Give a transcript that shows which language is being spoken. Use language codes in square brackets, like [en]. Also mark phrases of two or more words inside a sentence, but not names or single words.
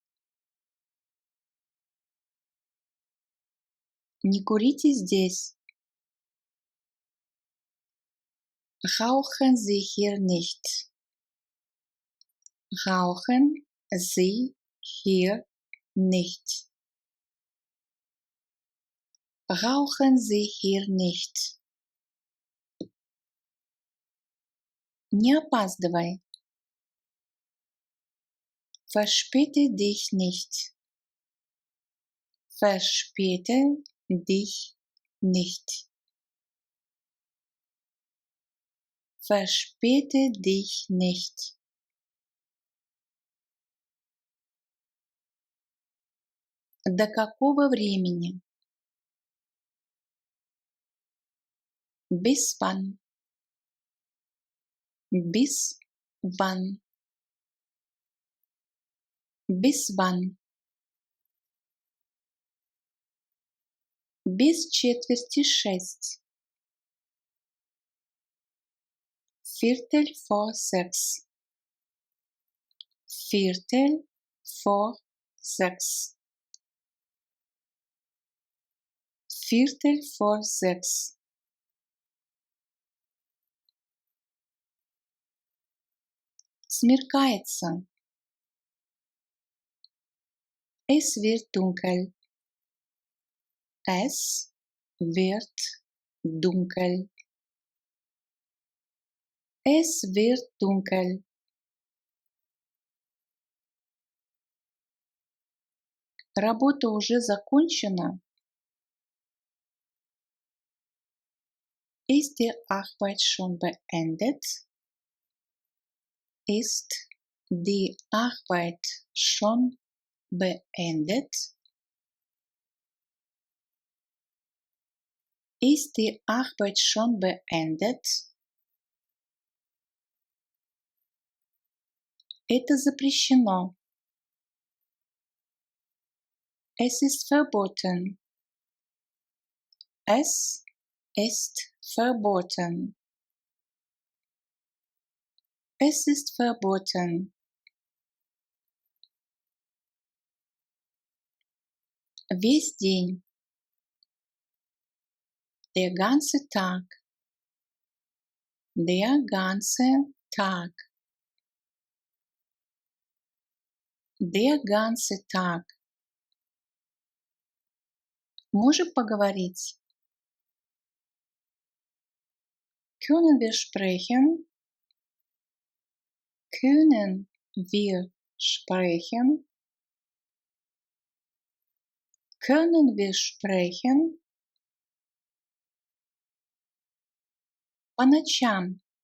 [ru] Не курите здесь. [de] Rauchen Sie hier nicht. Rauchen Sie hier nicht. Rauchen Sie hier nicht. [ru] Не опаздывай. [de] Verspäte dich nicht. Verspäte dich nicht. Verspäte dich nicht. [ru] До какого времени? [de] Bis wann? Bis wann? Bis wann? [ru] Без четверти 6. [de] Viertel vor 6. Viertel vor 6. Viertel vor 6. [ru] Смеркается. [de] Es wird dunkel. Es wird dunkel. Es wird dunkel. [ru] Работа уже закончена. [de] Ist die Arbeit schon beendet? Ist die Arbeit schon beendet? Ist die Arbeit schon beendet? [ru] Это запрещено. [de] Es ist verboten. Es ist verboten. Es ist verboten. [ru] Весь день. [de] Der ganze Tag. Der ganze Tag. Der ganze Tag. [ru] Можем поговорить? [de] Können wir sprechen? Können wir sprechen? Können wir sprechen? [ru] По ночам.